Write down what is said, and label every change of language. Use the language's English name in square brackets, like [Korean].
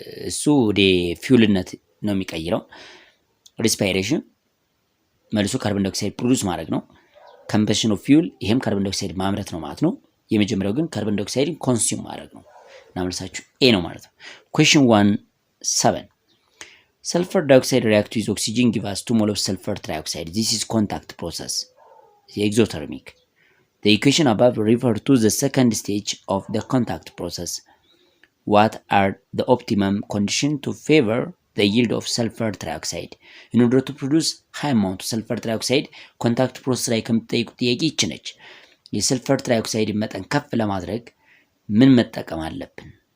[Amharic] እሱ ወደ ፊውልነት ነው የሚቀይረው። ሪስፓይሬሽን መልሶ ካርበን ዳይኦክሳይድ ፕሮዲውስ ማድረግ ነው። ኮምበሽን ኦፍ ፊውል ይሄም ካርበን ዳይኦክሳይድ ማምረት ነው ማለት ነው። የመጀመሪያው ግን ካርበን ዳይኦክሳይድን ኮንሱም ማድረግ ነው። እና መልሳችሁ ኤ ነው ማለት ነው። [English] question 17 sulfur dioxide react with oxygen give us 2 mole of sulfur trioxide. This is contact process, exothermic. The equation above refer to the second stage of the contact process. What are the optimum conditions to favor the yield of sulfur trioxide? In order to produce high amount of sulfur trioxide, contact process [Amharic] ላይ ከምትጠይቁ ጥያቄ ይች ነች። የሰልፈር ትራይኦክሳይድ መጠን ከፍ ለማድረግ ምን መጠቀም አለብን?